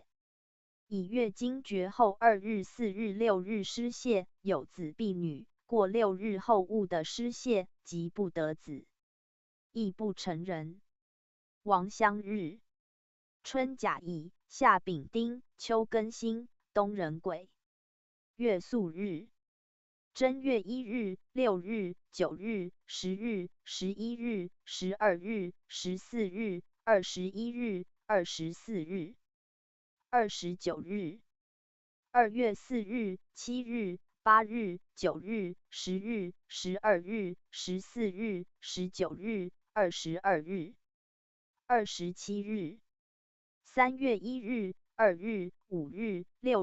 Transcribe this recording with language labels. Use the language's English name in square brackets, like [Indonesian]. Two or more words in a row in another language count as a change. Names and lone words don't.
[Chinese] 以月经绝后2日、4日、6日失泄，有子必女，过6日后误的失泄，即不得子，亦不成人。王乡日，春甲乙，夏丙丁，秋庚辛，冬壬癸。月宿日，正月1 日、6日、9日、10日、11日、12日、14日、21日、24日、29日。2月4日、7日、8日、9日、10日、12日、14日、19日、22日、27日。3月1日、2日、5日、6